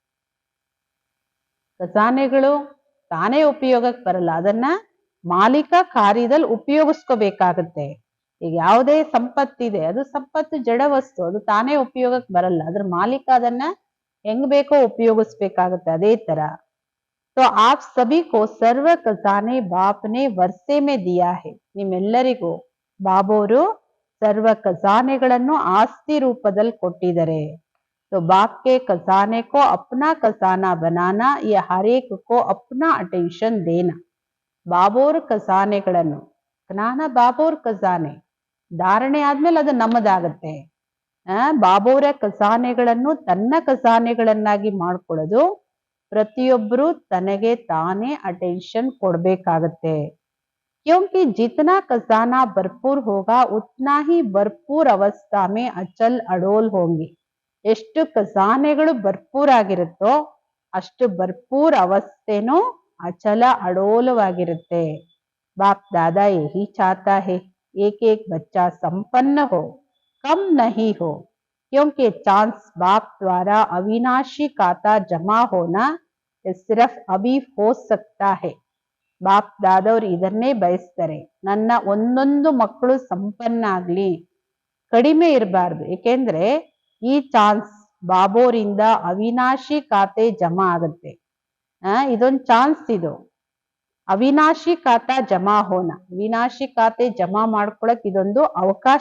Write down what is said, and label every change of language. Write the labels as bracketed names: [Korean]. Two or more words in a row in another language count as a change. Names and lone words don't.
[Kannada] ಖಜಾನೆಗಳು ತಾನೇ ಉಪಯೋಗಕ್ಕೆ ಬರಲ್ಲ, ಅದನ್ನ ಮಾಲೀಕ ಕಾರ್ಯದಲ್ಲಿ ಉಪಯೋಗಿಸ್ಕೋಬೇಕಾಗತ್ತೆ. ಈಗ ಯಾವುದೇ ಸಂಪತ್ತಿದೆ, ಅದು ಸಂಪತ್ತು ಜಡ ವಸ್ತು, ಅದು ತಾನೇ ಉಪಯೋಗಕ್ಕೆ ಬರಲ್ಲ, ಅದ್ರ ಮಾಲೀಕ ಅದನ್ನ ಹೆಂಗ್ ಬೇಕೋ ಉಪಯೋಗಿಸ್ಬೇಕಾಗತ್ತೆ. ಅದೇ ತರ [Hindi] तो आप सभी को सर्व खजाने बाप ने वर्षे में दिया है. [Kannada] ನಿಮ್ಮೆಲ್ಲರಿಗೂ ಬಾಬೋರು ಸರ್ವ ಖಜಾನೆಗಳನ್ನು ಆಸ್ತಿ ರೂಪದಲ್ಲಿ ಕೊಟ್ಟಿದ್ದಾರೆ. [Hindi] तो बाप के खजाने को अपना खजाना बनाना, ये हर एक को अपना अटेंशन देना. [Kannada] ಬಾಬೋರ್ ಖಜಾನೆಗಳನ್ನು, ಜ್ಞಾನ ಬಾಬೋರ್ ಖಜಾನೆ ಧಾರಣೆ ಆದ್ಮೇಲೆ ಅದು ನಮ್ಮದಾಗತ್ತೆ. ಬಾಬೋರ ಖಜಾನೆಗಳನ್ನು ತನ್ನ ಖಜಾನೆಗಳನ್ನಾಗಿ ಮಾಡ್ಕೊಳ್ಳೋದು, ಪ್ರತಿಯೊಬ್ಬರು ತನಗೆ ತಾನೇ ಅಟೆನ್ಷನ್ ಕೊಡ್ಬೇಕಾಗತ್ತೆ. [Hindi] क्योंकि जितना खजाना भरपूर होगा उतना ही भरपूर अवस्था में अचल अडोल होंगे. [Kannada] ಎಷ್ಟು ಖಜಾನೆಗಳು ಭರ್ಪೂರ್ ಆಗಿರುತ್ತೋ ಅಷ್ಟು ಭರ್ಪೂರ್ ಅವಸ್ಥೆನೂ ಅಚಲ ಅಡೋಲವಾಗಿರುತ್ತೆ. [Hindi] बाप दादा यही चाहता है एक एक बच्चा संपन्न हो, कम नहीं हो, क्योंकि चांस बाप द्वारा अविनाशी खाता जमा होना सिर्फ अभी हो सकता है. [Kannada] ಬಾಪ್ ದಾದವ್ರು ಇದನ್ನೇ ಬಯಸ್ತಾರೆ, ನನ್ನ ಒಂದೊಂದು ಮಕ್ಕಳು ಸಂಪನ್ನ ಆಗ್ಲಿ, ಕಡಿಮೆ ಇರಬಾರ್ದು. ಏಕೆಂದ್ರೆ ಈ ಚಾನ್ಸ್ ಬಾಬೋರಿಂದ ಅವಿನಾಶಿ ಖಾತೆ ಜಮಾ ಆಗುತ್ತೆ. ಇದೊಂದು ಚಾನ್ಸ್, ಇದು [Hindi] अविनाशी खाता जमा होना, [Kannada] ವಿನಾಶಿ ಖಾತೆ ಜಮಾ ಮಾಡ್ಕೊಳಕ್ ಇದೊಂದು ಅವಕಾಶ.